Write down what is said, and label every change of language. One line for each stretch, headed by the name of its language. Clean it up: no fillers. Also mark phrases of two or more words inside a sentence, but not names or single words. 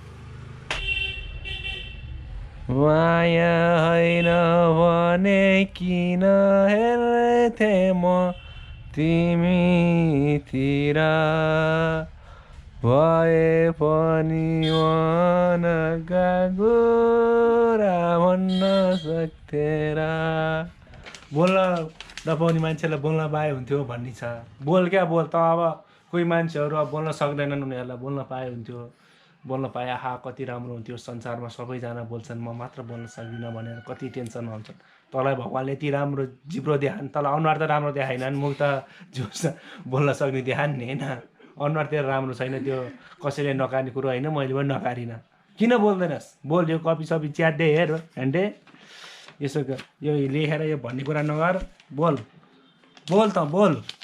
Nepali: माया होइन भने किन हेर्थे म तिमीतिर भए पनि मनका कुरा भन्न सक्थे र बोल्न नपाउने मान्छेलाई बोल्न पाए हुन्थ्यो भन्ने छ बोल क्या बोल त अब कोही मान्छेहरू अब बोल्न सक्दैनन् उनीहरूलाई बोल्न पाए हुन्थ्यो बोल्न पाए आहा कति राम्रो हुन्थ्यो संसारमा सबैजना बोल्छन् म मात्र बोल्न सक्दिनँ भनेर कति टेन्सनमा हुन्छन् तँलाई भगवान्ले यति राम्रो जिब्रो देखान् तँलाई अनुहार त राम्रो देखाएनन् मुख त जोस बोल्न सक्ने देखान् नि होइन अनुहार तेरो राम्रो छैन त्यो कसैले नकार्ने कुरो होइन मैले पनि नकारिनँ किन बोल्दैनस् बोल यो कपी सपी च्याट्दै हेर हेन्डे यसो यो लेखेर यो भन्ने कुरा नगर बोल बोल त बोल